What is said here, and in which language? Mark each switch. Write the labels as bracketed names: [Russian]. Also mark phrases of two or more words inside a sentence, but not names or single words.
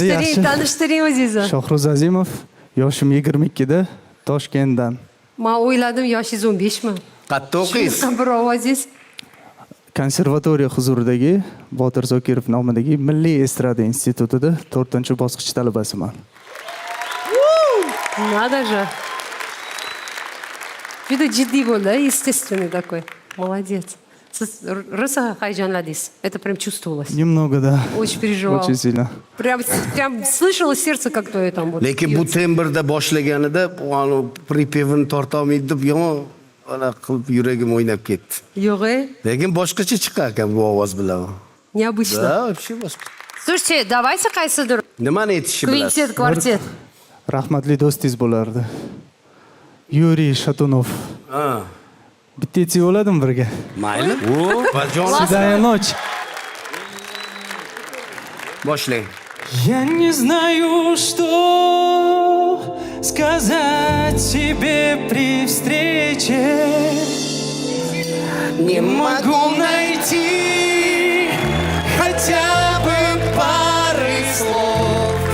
[Uzbek] Tanishtiring o'zingizni. Shohruz Azimov, yoshim 22 da, Toshkentdan. Men o'yladim yoshingiz 15 mi? Qayerda o'qiysiz? Bir ovozingiz. Konservatoriya huzuridagi Botir Zokirov nomidagi Milliy estrada institutida 4-bosqich talabasiman. [Russian] Надо же. [Uzbek] Juda jiddiy bo'ldi, [Russian] естественный такой. Молодец. [Uzbek] Siz rosa hayajonladingiz. [Russian] Это прям чувствовалось. Немного, да. Очень переживал. Очень сильно. Прям слышала сердце, как твое там вот. [Uzbek] Lekin bu tembrda boshlaganida, ana pripevini torta olmaydi deb yomon ana qilib yuragim o'ynab ketdi. Yo'q, Lekin boshqacha chiqar ekan bu ovoz bilan. [Russian] необычно. Да, вообще boshqa. Слушайте, давайте qaysidir [Uzbek] Nimani aytishni bilasiz? kvintet, kvartet. Rahmatli do'stingiz bo'lardi. Yuriy Shatunov. Ha, Bitta aytsak bo'ladimi birga? mayli. Bajon [Russian] Свидания ночь. [Uzbek] boshlang. [Russian] Я не знаю, что сказать тебе при встрече. Не могу найти хотя бы пары слов.